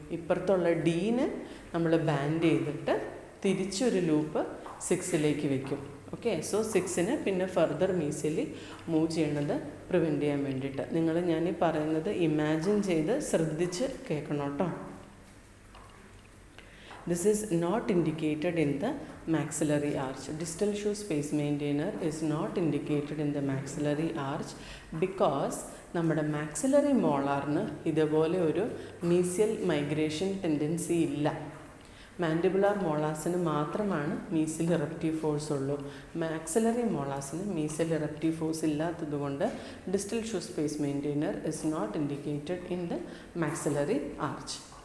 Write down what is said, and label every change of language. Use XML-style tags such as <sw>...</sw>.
<ml>ഇപ്പുറത്തുള്ള ഡീനെ നമ്മൾ ബാൻഡ് ചെയ്തിട്ട് തിരിച്ചൊരു ലൂപ്പ് 6ലേക്ക് വെക്കും. ഓക്കെ, സോ 6നെ പിന്നെ ഫർദർ മീസിയലി മൂവ് ചെയ്യണത് പ്രിവെൻറ്റ് ചെയ്യാൻ വേണ്ടിയിട്ട്. ഞാനീ പറയുന്നത് ഇമാജിൻ ചെയ്ത് ശ്രദ്ധിച്ച് കേൾക്കണം കേട്ടോ.</ml> <en>This is not indicated in the maxillary arch. Distal shoe space maintainer is not indicated in the maxillary arch because</en> <ml>നമ്മുടെ maxillary മോളാറിന് ഇതുപോലെ ഒരു മീസിയൽ മൈഗ്രേഷൻ ടെൻഡൻസി ഇല്ല. മാൻഡിബുലാർ മോളാസിന് മാത്രമാണ് മീസിയൽ ഇറപ്റ്റീവ് ഫോഴ്സ് ഉള്ളൂ. മാക്സിലറി മോളാസിന് മീസിയൽ ഇറപ്റ്റീവ് ഫോഴ്സ് ഇല്ലാത്തതുകൊണ്ട് distal shoe space maintainer</ml> <en>Is not indicated in the maxillary arch.</en>